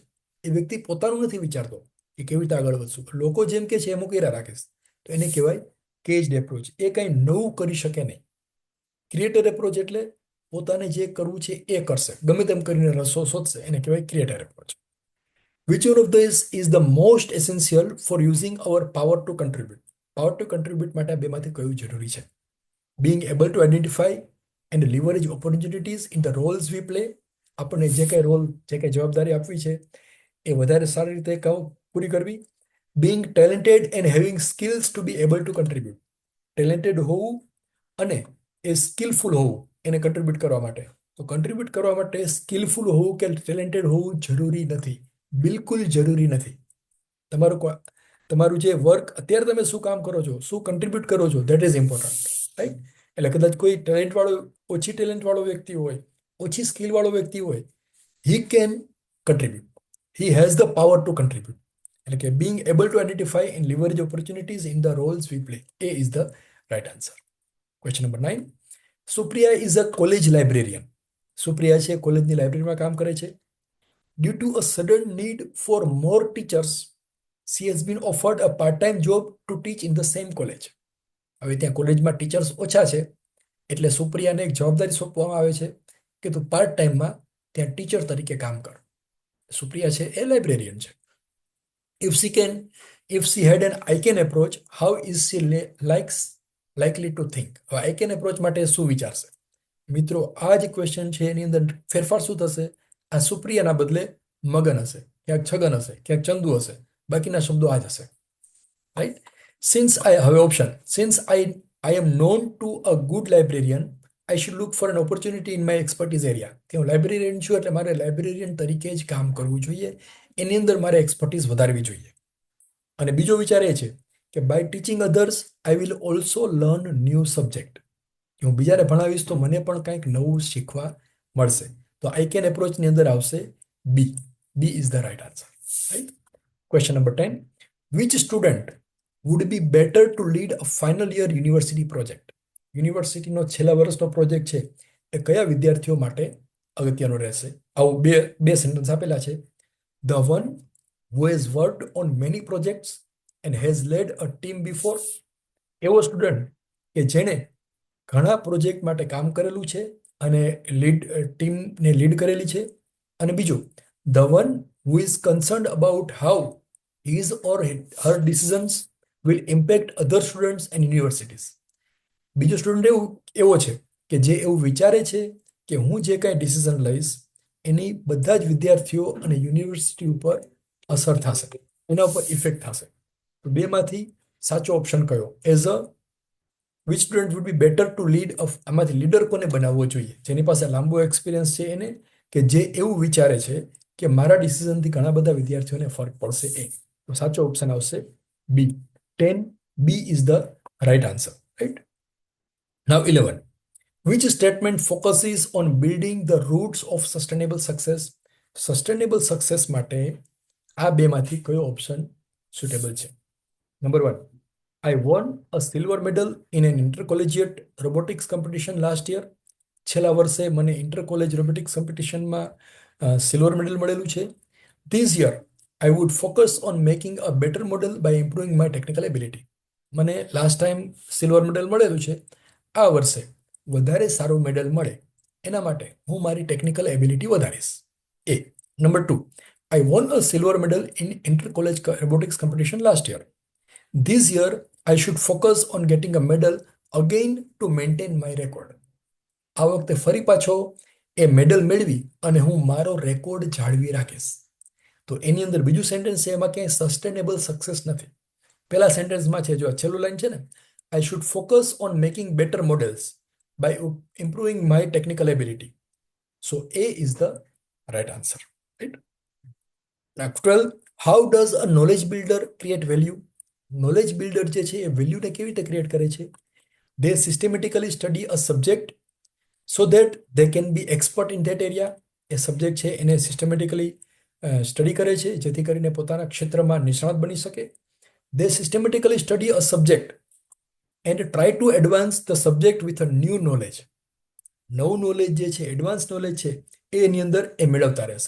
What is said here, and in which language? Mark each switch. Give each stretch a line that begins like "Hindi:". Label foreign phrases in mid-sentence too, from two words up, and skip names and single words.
Gujarati: એ વ્યક્તિ પોતાનું નથી વિચારતો કે કેવી રીતે આગળ વધશું, લોકો જેમ કે છે એમ હું કર્યા રાખીશ. તો એને કહેવાય
English: caged approach.
Gujarati: એ કંઈ નવું કરી શકે નહીં.
English: creator approach
Gujarati: એટલે પોતાને જે કરવું છે એ કરશે, ગમે તેમ કરીને રસ્તો શોધશે, એને કહેવાય
English: creator approach. Which one of these is the most essential for using our power to contribute? Power to contribute
Gujarati: માટે આ બેમાંથી કયું જરૂરી છે?
English: Being able to identify and leverage opportunities in the roles we play.
Gujarati: આપણને જે કંઈ રોલ, જે કંઈ જવાબદારી આપવી છે એ વધારે સારી રીતે પૂરી કરવી.
English: Being talented and having skills to be able to contribute.
Gujarati: ટેલેન્ટેડ હોવું અને એ સ્કિલફુલ હોવું એને કન્ટ્રીબ્યુટ કરવા માટે. તો કન્ટ્રીબ્યુટ કરવા માટે સ્કિલફુલ હોવું કે ટેલેન્ટેડ હોવું જરૂરી નથી, બિલકુલ જરૂરી નથી. તમારું જે વર્ક અત્યારે તમે શું કામ કરો છો, શું કન્ટ્રીબ્યુટ કરો છો,
English: that is important, right?
Gujarati: એટલે કદાચ કોઈ ઓછી ટેલેન્ટ વાળો વ્યક્તિ હોય, ઓછી સ્કિલ વાળો વ્યક્તિ હોય,
English: he can contribute, he has the power to contribute.
Gujarati: એટલે કે
English: being able to identify and leverage opportunities in the roles we play. A is the right answer. Question number 9. Supriya is a college librarian.
Gujarati: સુપ્રિયા છે કોલેજની લાઇબ્રેરીમાં કામ કરે છે.
English: Due to a sudden need for more teachers, she has been offered a part-time job to teach in the same college.
Gujarati: હવે ત્યાં કોલેજમાં ટીચર્સ ઓછા છે એટલે સુપ્રિયાને એક જવાબદારી સોંપવામાં આવે છે કે તું
English: part timeમાં
Gujarati: ત્યાં ટીચર તરીકે કામ કર. સુપ્રિયા છે એ લાઇબ્રેરિયન છે.
English: If she had an I can approach, how is she likely to think?
Gujarati: હવે
English: I can approach
Gujarati: માટે શું વિચારશે? મિત્રો આ જ ક્વેશ્ચન છે, એની અંદર ફેરફાર શું થશે? આ સુપ્રિયાના બદલે મગન હશે, ક્યાંક છગન હશે, ક્યાંક ચંદુ હશે, બાકીના શબ્દો આ જ હશે, રાઈટ? હવે ઓપ્શન,
English: since I am known to a good librarian, I should look for an opportunity in my expertise area.
Gujarati: કે હું લાઇબ્રેરિયન છું એટલે મારે લાઇબ્રેરિયન તરીકે જ કામ કરવું જોઈએ, એની અંદર મારે એક્સપર્ટીઝ વધારવી જોઈએ. અને બીજો વિચાર એ છે કે
English: by teaching others I will also learn new subject.
Gujarati: કે હું બીજાને ભણાવીશ તો મને પણ કંઈક નવું શીખવા મળશે. તો
English: I can approachની
Gujarati: અંદર આવશે
English: બી. B is the right answer, right? question number 10. which student would be better to lead a final year university project?
Gujarati: યુનિવર્સિટીનો છેલ્લા વર્ષનો પ્રોજેક્ટ છે એ કયા વિદ્યાર્થીઓ માટે અગત્યનો રહેશે? આવું બે સેન્ટેન્સ આપેલા છે.
English: The one who has worked on many projects and has led a team before.
Gujarati: એવો સ્ટુડન્ટ કે જેણે ઘણા પ્રોજેક્ટ માટે કામ કરેલું છે અને ટીમને લીડ કરેલી છે. અને બીજું,
English: the one who is concerned about how his or her decisions will impact other students and universities.
Gujarati: બીજો સ્ટુડન્ટ એવો છે કે જે એવું વિચારે છે કે હું જે કાંઈ ડિસિઝન લઈશ એની બધા જ વિદ્યાર્થીઓ અને યુનિવર્સિટી ઉપર અસર થશે, એના ઉપર ઇફેક્ટ થશે. તો બેમાંથી સાચો ઓપ્શન કયો?
English: as a which student would be better to lead,
Gujarati: આમાંથી લીડર કોને બનાવવો જોઈએ? જેની પાસે લાંબો એક્સપિરિયન્સ છે એને, કે જે એવું વિચારે છે કે મારા ડિસિઝનથી ઘણા બધા વિદ્યાર્થીઓને ફરક પડશે એ. તો સાચો ઓપ્શન આવશે બી.
English: 10. B is the right answer, right? now 11. Which statement focuses on building the roots of sustainable success? sustainable success
Gujarati: માટે આ બેમાંથી કયો ઓપ્શન સુટેબલ છે? નંબર 1.
English: I won a silver medal in an intercollegiate robotics competition last year.
Gujarati: છેલ્લા વર્ષે મને
English: inter college robotics competitionમાં silver medal
Gujarati: મળેલું છે.
English: This year I would focus on making a better model by improving my technical ability.
Gujarati: મને
English: last time silver medal
Gujarati: મળેલું છે, આ વર્ષે વધારે સારું મેડલ મળે એના માટે હું મારી
English: technical ability
Gujarati: વધારીશ. એ. નંબર 2.
English: I won a silver medal in inter-college robotics competition last year. This year, I should focus on getting a medal again to maintain my record.
Gujarati: આ વખતે ફરી પાછો એ મેડલ મેળવી અને હું મારો રેકોર્ડ જાળવી રાખીશ. તો એની અંદર બીજું સેન્ટેન્સ છે, એમાં ક્યાંય
English: sustainable success
Gujarati: નથી. પહેલા સેન્ટેન્સમાં છે, જો આ છેલ્લું લાઈન છે ને,
English: I should focus on making better models by improving my technical ability. So A is the right answer, right? Now 12. How does a knowledge builder create value? Knowledge builder
Gujarati: જે છે એ વેલ્યુને કેવી રીતે ક્રિએટ કરે છે?
English: They systematically study a subject so that they can be expert in that area.
Gujarati: એ સબ્જેક્ટ છે એને સિસ્ટમેટિકલી સ્ટડી કરે છે જેથી કરીને પોતાના ક્ષેત્રમાં નિષ્ણાત બની શકે.
English: They systematically study a subject and try to advance the subject with a new knowledge.
Gujarati: નવું નોલેજ જે છે,
English: advance knowledge
Gujarati: છે એ એની અંદર એ મેળવતા રહેશે.